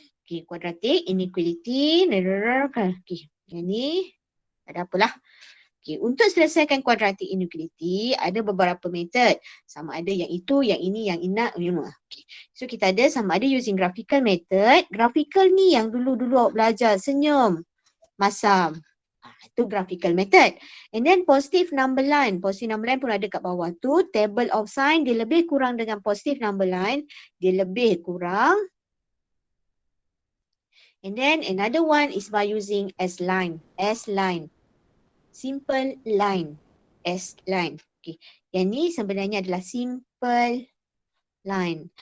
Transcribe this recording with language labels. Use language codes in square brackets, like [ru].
[ms] Okay, kuadratik inequality. Okay, yang ni tak ada apalah. Okay, untuk selesaikan kuadratik inequality ada beberapa metod. Sama ada yang itu, yang ini, yang ina. Okay. So kita ada sama ada [en] using graphical method. [ms] Graphical ni yang dulu awak belajar, senyum, masam. Itu [en] graphical method. And then positive number line. Positive number line [ms] pun ada kat bawah tu. [en] Table of sign, [ms] dia lebih kurang dengan [en] positive number line. [ms] Dia lebih kurang. [en] And then another one is by using S-line. Simple line. S-line. Okay. [ms] Yang ni sebenarnya adalah simple line.